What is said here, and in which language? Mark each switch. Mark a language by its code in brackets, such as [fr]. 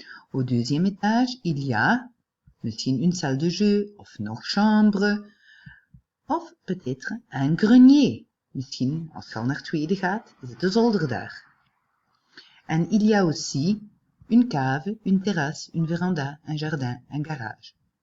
[fr] Au deuxième étage, il y a [nl] misschien [fr] une salle de jeu, [nl] of nog [fr] chambre, of peut-être un grenier. [nl] Misschien, als je al naar het tweede gaat, is het de zolder daar. En [fr] il y a aussi une cave, une terrasse, une véranda, un jardin, un garage.